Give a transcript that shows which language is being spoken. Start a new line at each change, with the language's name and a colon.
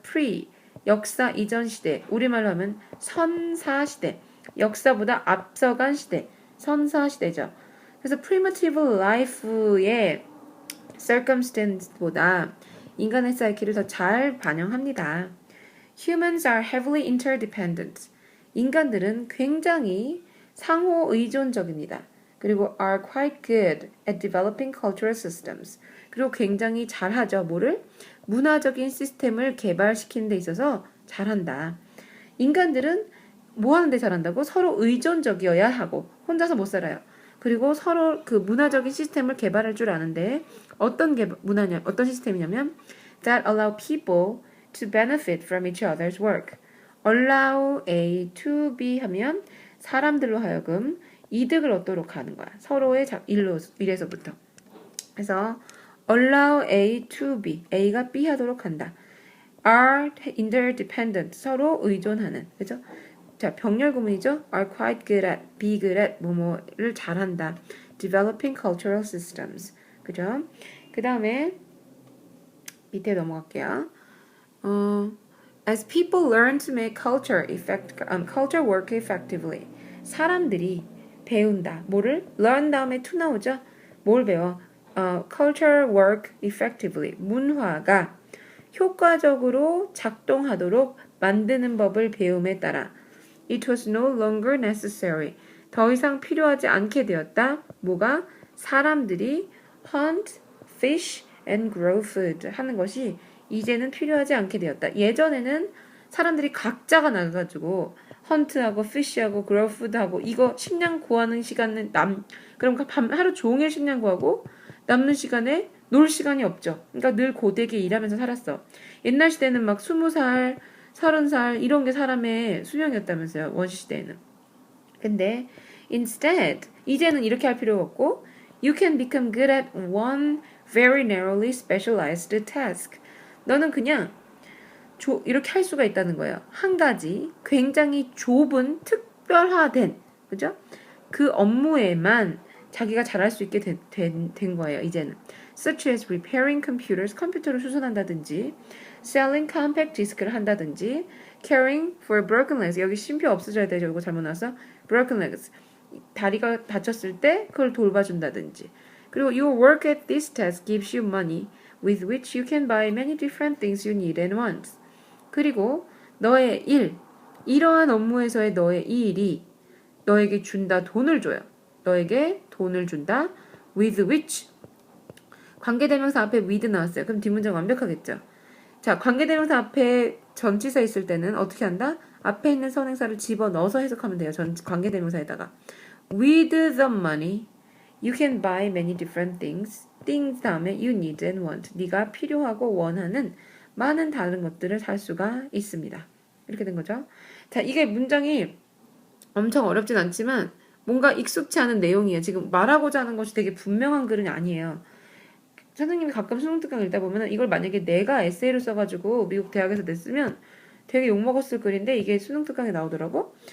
Korean: pre, 역사 이전 시대, 우리말로 하면 선사 시대, 역사보다 앞서간 시대, 선사 시대죠. 그래서 primitive life의 circumstance보다 인간의 사이키를 더 잘 반영합니다.
English: Humans are heavily interdependent.
Korean: 인간들은 굉장히 상호 의존적입니다.
English: 그리고 are quite good at developing cultural systems.
Korean: 그리고 굉장히 잘하죠. 뭐를? 문화적인 시스템을 개발시키는 데 있어서 잘한다. 인간들은 뭐 하는데 잘한다고? 서로 의존적이어야 하고 혼자서 못 살아요. 그리고 서로 그 문화적인 시스템을 개발할 줄 아는데 어떤 시스템이냐면 that allow people to benefit from each other's work. allow A to B 하면 사람들로 하여금 이득을 얻도록 하는 거야. 서로의 일에서부터. 그래서 allow A to B, A가 B 하도록 한다. are interdependent, 서로 의존하는. 그죠? 자, 병렬 구문이죠.
English: are quite good at, be good at, 뭐뭐를 잘한다. developing cultural systems.
Korean: 그죠? 그 다음에 밑에 넘어갈게요.
English: As people learn to make culture work effectively.
Korean: 사람들이 배운다. 뭐를? learn 다음에 to 나오죠? 뭘 배워?
English: culture work effectively.
Korean: 문화가 효과적으로 작동하도록 만드는 법을 배움에 따라 it was no longer necessary. 더 이상 필요하지 않게 되었다. 뭐가? 사람들이 hunt, fish, and grow food 하는 것이 이제는 필요하지 않게 되었다. 예전에는 사람들이 각자가 나가가지고 헌트하고 피쉬하고 grow food하고 이거 식량 구하는 시간은 그럼 하루 종일 식량 구하고 남는 시간에 놀 시간이 없죠. 그러니까 늘 고되게 일하면서 살았어. 옛날 시대는 막 20살, 30살 이런 게 사람의 수명이었다면서요. 원시시대에는.
English: 근데 instead 이제는 이렇게 할 필요가 없고 you can become good at one very narrowly specialized task.
Korean: 너는 그냥 이렇게 할 수가 있다는 거예요. 한 가지 굉장히 좁은 특별화된, 그죠? 그 업무에만 자기가 잘할 수 있게 된 거예요.
English: 이제는 such as repairing computers, 컴퓨터를 수선한다든지 selling compact disk를 한다든지 caring for broken legs.
Korean: 여기 쉼표 없어져야 되죠. 이거 잘못 나왔어. broken legs. 다리가 다쳤을 때 그걸 돌봐준다든지.
English: 그리고 your work at this task gives you money with which you can buy many different things you need and want.
Korean: 그리고 너의 일, 이러한 업무에서의 너의 이 일이 너에게 준다, 돈을 줘요. 너에게 돈을 준다. with which. 관계대명사 앞에 with 나왔어요. 그럼 뒷문장 완벽하겠죠. 자, 관계대명사 앞에 전치사 있을 때는 어떻게 한다? 앞에 있는 선행사를 집어넣어서 해석하면 돼요. 관계대명사에다가.
English: with the money, you can buy many different things. things 다음에 you need and want.
Korean: 네가 필요하고 원하는 많은 다른 것들을 살 수가 있습니다. 이렇게 된 거죠. 자, 이게 문장이 엄청 어렵진 않지만 뭔가 익숙치 않은 내용이에요. 지금 말하고자 하는 것이 되게 분명한 글은 아니에요. 선생님이 가끔 수능 특강 읽다 보면 이걸 만약에 내가 에세이로 써가지고 미국 대학에서 냈으면 되게 욕먹었을 글인데 이게 수능 특강에 나오더라고.